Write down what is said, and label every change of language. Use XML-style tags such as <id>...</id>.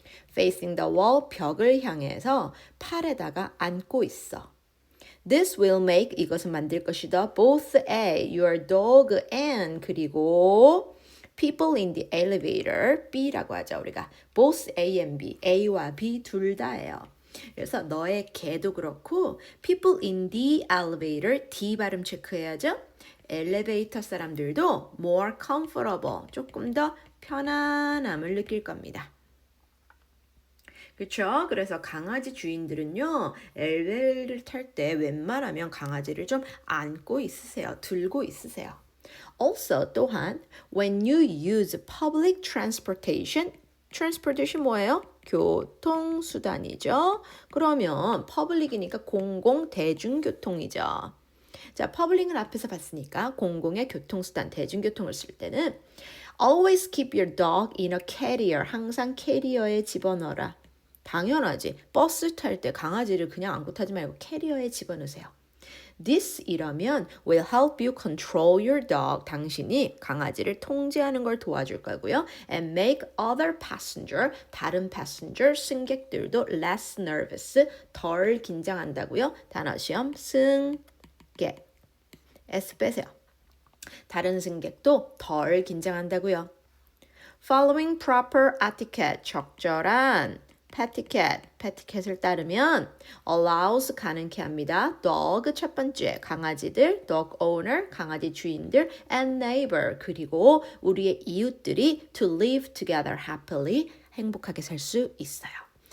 <en>Facing the wall</en> <ko>벽을 향해서 팔에다가 안고 있어.</ko> <en>This will make</en> <ko>이것은 만들 것이다.</ko> <en>Both A, your dog and</en> <ko>그리고</ko> <en>people in the elevator B라고</en> <ko>하죠 우리가.</ko> <en>Both A and B,</en> <ko>A와 B 둘 다예요. 그래서 너의 개도 그렇고</ko> <en>people in the elevator</en> <ko>D 발음 체크해야죠. 엘리베이터 사람들도</ko> <en>more comfortable</en> <ko>조금 더 편안함을 느낄 겁니다. 그렇죠? 그래서 강아지 주인들은요. 엘리베이터를 탈 때 웬만하면 강아지를 좀 안고 있으세요. 들고 있으세요.</ko> <en>Also</en> <ko>또한</ko> <en>when you use public transportation</en> <ko>뭐예요? 교통수단이죠. 그러면 public이니까 공공 대중교통이죠. 자, public을 앞에서 봤으니까 공공의 교통수단 대중교통을 쓸 때는</ko> <en>always keep your dog in a carrier</en> <ko>항상 캐리어에 집어넣어라. 당연하지. 버스 탈 때 강아지를 그냥 안고 타지 말고 캐리어에 집어넣으세요.</ko> <en>This</en> <ko>이러면</ko> <en>will help you control your dog.</en> <ko>당신이 강아지를 통제하는 걸 도와줄 거고요.</ko> <en>And make other passenger, 다른 passenger,</en> <ko>승객들도</ko> <en>less nervous,</en> <ko>덜 긴장한다고요. 단어 시험 승객. S 빼세요. 다른 승객도 덜 긴장한다고요.</ko> <en>Following proper etiquette,</en> <ko>적절한 패티켓을 따르면 allows 가능케 합니다. dog 첫 번째 강아지들, dog owner 강아지 주인들</ko> <en>and neighbor</en> <ko>그리고 우리의 이웃들이</ko> <en>to live together happily</en> <ko>행복하게 살 수 있어요.</ko>